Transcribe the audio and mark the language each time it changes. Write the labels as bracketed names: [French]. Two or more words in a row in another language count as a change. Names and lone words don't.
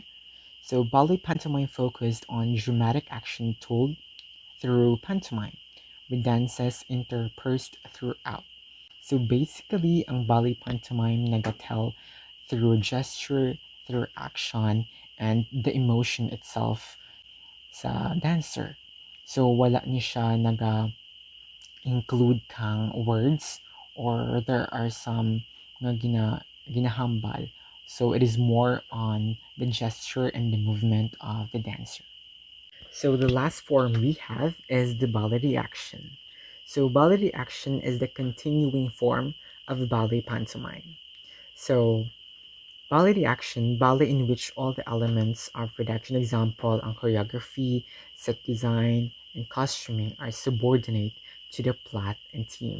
[English] So ballet pantomime focused on dramatic action told through pantomime, with dances interspersed throughout. So basically, ang ballet pantomime nagatel through gesture, through action, and the emotion itself sa dancer. [Hiligaynon] So wala ni siya naga-include kang words [English] or there are some [Hiligaynon] nga ginahambal. [English] So it is more on the gesture and the movement of the dancer. So the last form we have is the ballet action. So ballet action is the continuing form of ballet pantomime. So ballet action, ballet in which all the elements of production, example, ang choreography, set design, and costuming are subordinate to the plot and theme.